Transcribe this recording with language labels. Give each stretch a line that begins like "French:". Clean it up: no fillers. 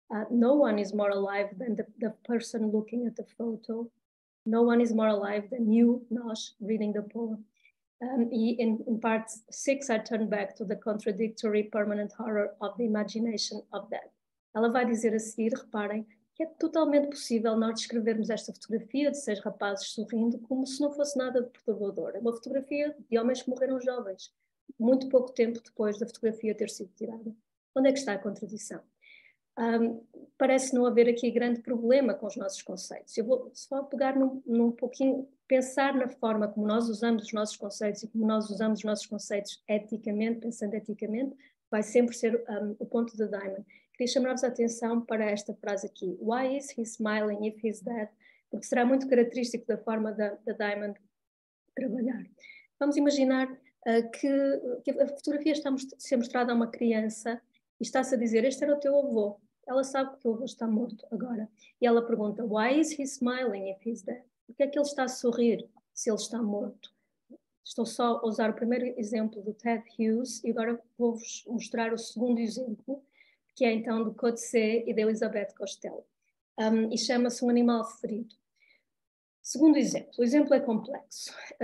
English: No one is more alive than the person looking at the photo. No one is more alive than you, nós, reading the poem. In part 6, I turn back to the contradictory permanent horror of the imagination of death.
Portuguese: Ela vai dizer a seguir, reparem, que é totalmente possível nós descrevermos esta fotografia de 6 rapazes sorrindo como se não fosse nada de perturbador. É uma fotografia de homens que morreram jovens, muito pouco tempo depois da fotografia ter sido tirada. Onde é que está a contradição? Parece não haver aqui grande problema com os nossos conceitos. Eu vou só pegar num pouquinho, pensar na forma como nós usamos os nossos conceitos e como nós usamos os nossos conceitos eticamente, pensando eticamente, vai sempre ser o ponto de Diamond. Queria chamar-vos a atenção para esta frase aqui.
English: Why is he smiling if he's dead?
Portuguese: Porque será muito característico da forma da Diamond trabalhar. Vamos imaginar que a fotografia está a ser mostrada a uma criança e está-se a dizer, este era o teu avô. Ela sabe que o teu avô está morto agora. E ela pergunta,
English: why is he smiling if he's dead?
Portuguese: Por que é que ele está a sorrir se ele está morto? Estou só a usar o primeiro exemplo do Ted Hughes e agora vou-vos mostrar o segundo exemplo, que é então do Coetzee e da Elisabeth Costello. E chama-se Um Animal Ferido. Segundo exemplo, o exemplo é complexo.